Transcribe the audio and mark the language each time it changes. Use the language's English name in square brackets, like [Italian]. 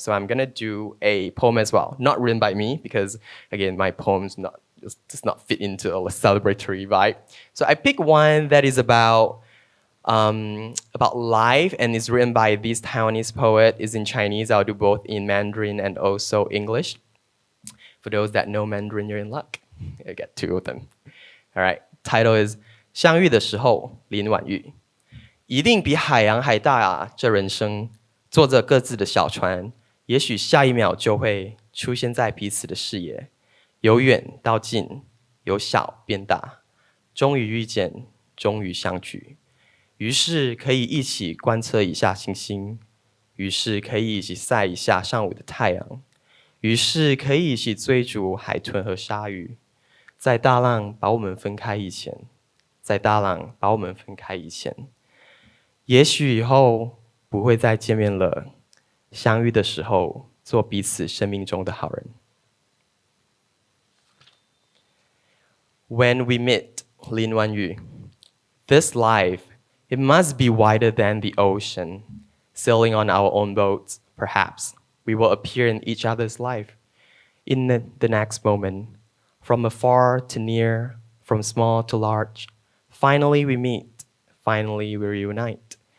[English] So I'm gonna do a poem as well, not written by me because again, my poems does not fit into a celebratory vibe. So I picked one that is about life and is written by this Taiwanese poet. Is in Chinese. I'll do both in Mandarin and also English. For those that know Mandarin, you're in luck. I get 2 of them. All right. [Chinese] Title is 相遇的时候，林婉玉。一定比海洋还大啊！这人生，坐着各自的小船，也许下一秒就会出现在彼此的视野，由远到近，由小变大，终于遇见，终于相聚。于是可以一起观测一下星星，于是可以一起晒一下上午的太阳，于是可以一起追逐海豚和鲨鱼。在大浪把我们分开以前，在大浪把我们分开以前。也许以后不会再见面了，相遇的时候做彼此生命中的好人。 [English] When we meet, Lin Wanyu, this life, it must be wider than the ocean, sailing on our own boats, perhaps. we will appear in each other's life. In the next moment, from afar to near, from small to large, finally we meet, finally we reunite.